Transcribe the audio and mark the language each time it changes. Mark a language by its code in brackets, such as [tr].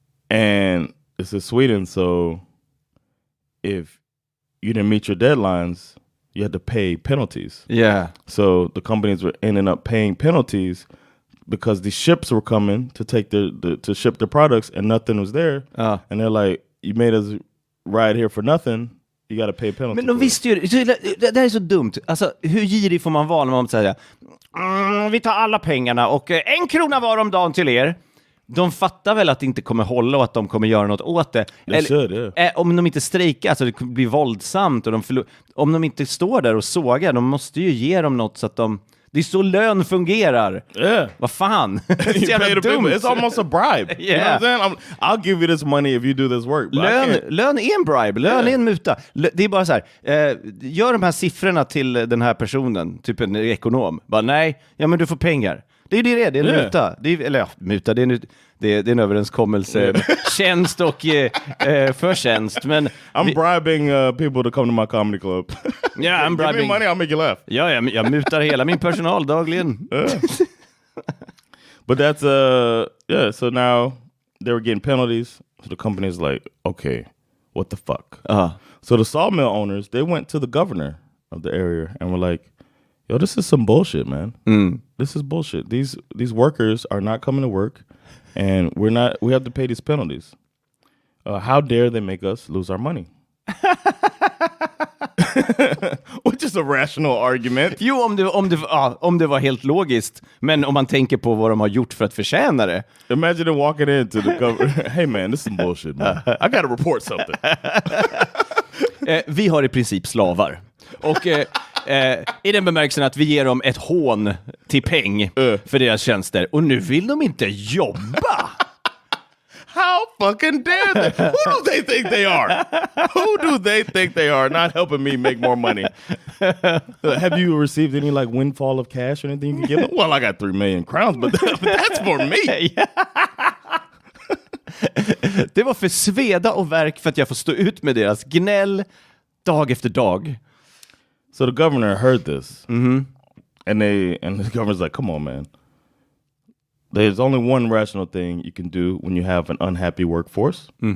[en] And this is Sweden, so if you didn't meet your deadlines, you had to pay penalties. Yeah. So the companies were ending up paying penalties because the ships were coming to take to ship their products and nothing was there. And they're like, you made us ride here for nothing. You got to pay penalty. [sv] Men de visste ju, det här är så dumt. Alltså, hur girig får man vara när man säger vi tar alla pengarna och 1 krona var om dagen till er. De fattar väl att det inte kommer hålla och att de kommer göra något åt det. Om de inte strejkar, alltså det blir våldsamt och om de inte står där och sågar, de måste ju ge dem något så att Det är så lön fungerar. [en] Yeah. [sv] Vad fan? [en] You pay the people. It's almost a bribe. Yeah. You know what I'm saying? I'll give you this money if you do this work. [sv] Lön är en bribe. Lön är en muta. Det är bara så här. Gör de här siffrorna till den här personen. Typ en ekonom. Bara nej. Ja, men du får pengar. Det är ju det är en muta. Muta, det är en överenskommelse. Tjänst och förtjänst. Men [en] I'm bribing people to come to my comedy club. Yeah, I'm bribing. Give me money, I'll make you laugh. [sv] Ja, jag mutar hela min personal dagligen. [en] But that's so now they were getting penalties. So the company's like, okay, what the fuck? So the sawmill owners, they went to the governor of the area and were like, yo, this is some bullshit, man. This is bullshit. These workers are not coming to work, and we have to pay these penalties. How dare they make us lose our money? Which is a rational argument. [sv] Jo, om det var helt logiskt. Men om man tänker på vad de har gjort för att förtjäna det. [en] Imagine them walking into the governor. Hey man, this is some bullshit, man. I gotta report something. [sv] Vi har i princip slavar. Och i den bemärkelsen att vi ger dem ett hån till peng för deras tjänster. Och nu vill de inte jobba. [en] How fucking dare they? Who do they think they are? Who do they think they are? Not helping me make more money. Have you received any like windfall of cash or anything you can give them? Well, I got 3 million crowns, but that's for me. [sv] Det var för sveda och verk för att jag får stå ut med deras gnäll dag efter dag. [en] So the governor heard this, and the governor's like, "Come on, man. There's only one rational thing you can do when you have an unhappy workforce."